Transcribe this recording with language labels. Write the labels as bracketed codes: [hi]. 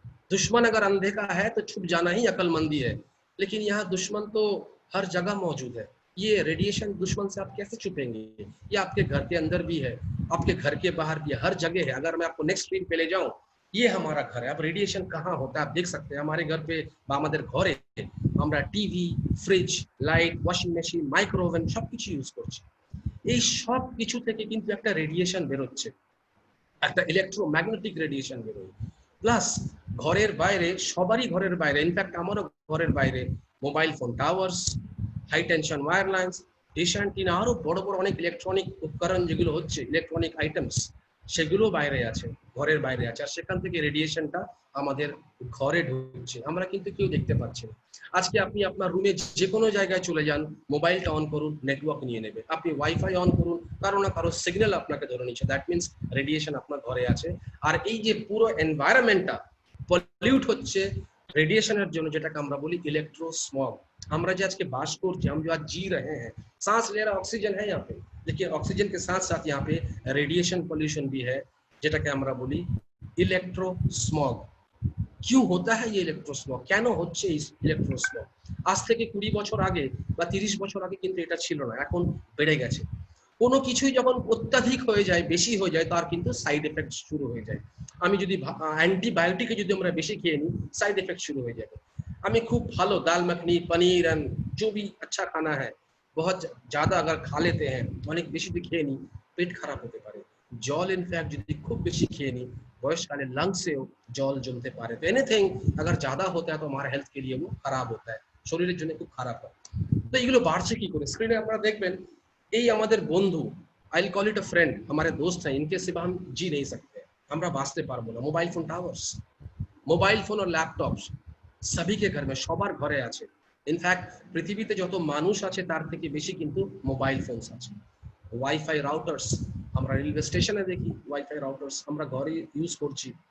[hi] दुश्मन अगर अनदेखा है तो छुप जाना ही अकलमंदी है। लेकिन यहाँ दुश्मन तो हर जगह मौजूद है। ये रेडिएशन दुश्मन से आप कैसे छुपेंगे? ये आपके घर के अंदर भी है, आपके घर के बाहर भी है, हर जगह है। अगर मैं आपको नेक्स्ट स्क्रीन पे ले जाऊं, ये हमारा घर है। अब रेडिएशन कहाँ होता है आप देख सकते हैं। हमारे घर पे [bn] আমাদের ঘরে আমরা TV, fridge, light, washing machine, micro oven সবকিছু ইউজ করছি। এই সব কিছু থেকে কিন্তু একটা রেডিয়েশন বের হচ্ছে, একটা ইলেকট্রোম্যাগনেটিক রেডিয়েশন বেরোয়। প্লাস ঘরের বাইরে, সবারই ঘরের বাইরে, ইনফ্যাক্ট আমারও ঘরের বাইরে mobile phone towers, high tension wire lines, dish antenna, আরো বড় বড় অনেক ইলেকট্রনিক উপকরণ যেগুলো হচ্ছে, ইলেকট্রনিক আইটেমস, সেগুলো বাইরে আছে, ঘরের বাইরে আছে। আর সেখান থেকে রেডিয়েশনটা আমাদের ঘরে ঢুকছে, আমরা কিন্তু কেউ দেখতে পাচ্ছি না। আজকে আপনি আপনার রুমে যে কোনো জায়গায় চলে যান, মোবাইলটা অন করুন, নেটওয়ার্ক নিয়ে নেবে। আপনি ওয়াইফাই অন করুন, কারো না কারো সিগন্যাল আপনাকে ধরে নিচ্ছে, [en] that means [bn] রেডিয়েশন আপনার ঘরে আছে। আর এই যে পুরো এনভায়রনমেন্টটা পলিউট হচ্ছে रेडिएशनर জন্য, যেটাকে আমরা বলি ইলেকট্রো স্মগ। আমরা যে আজকে বাস করছি, [hi] हम जो आज जी रहे हैं, सांस ले रहा ऑक्सीजन है यहाँ पे, लेकिन ऑक्सीजन के साथ साथ यहाँ पे रेडिएशन पोल्यूशन भी है, [bn] যেটাকে আমরা বলি ইলেকট্রো স্মগ। [hi] क्यों होता है ये ইলেকট্রো স্মগ? [bn] কেন হচ্ছে এই ইলেকট্রো স্মগ? আজ থেকে 20 বছর আগে বা 30 বছর আগে কিন্তু এটা ছিল না, এখন বেড়ে গেছে। কোনো কিছুই যখন অত্যাধিক হয়ে যায়, বেশি হয়ে যায়, তার কিন্তু সাইড এফেক্ট শুরু হয়ে যায়। আমি যদি অ্যান্টিবায়োটিকে যদি আমরা বেশি খেয়ে নিই, [hi] साइड इफेक्ट शुरू हो जाएगा। हमें खूब भालो दाल मखनी, पनीर एंड जो भी अच्छा खाना है, बहुत ज्यादा अगर खा लेते हैं, [bn] অনেক বেশি খেয়ে নিই, পেট খারাপ হতে পারে। জল ইনফ্যাক্ট যদি খুব বেশি খেয়ে নিই, বয়সকালে लंग्सেও জল জমতে পারে। [hi] तो एनीथिंग अगर ज्यादा होता है तो हमारे हेल्थ के लिए वो खराब होता है, [bn] শরীরের জন্য খুব খারাপ হয়। তো এগুলো বাড়ছে কি করে? স্ক্রিনে আপনারা দেখবেন, এই আমাদের বন্ধু, [en] I will call it a friend, [hi] हमारे दोस्त हैं, इनके सिवा हम जी नहीं सकते, [bn] আমরা বাঁচতে পারবো না। Mobile phone towers, mobile phone আর ল্যাপটপস [hi] सभी के घर में, [bn] সবার ঘরে আছে। ইনফ্যাক্ট পৃথিবীতে যত মানুষ আছে তার থেকে বেশি কিন্তু মোবাইল ফোনস আছে। ওয়াইফাই রাউটার্স, আমরা রেলওয়ে স্টেশনে দেখি ওয়াইফাই রাউটার্স, আমরা ঘরে ইউজ করছি।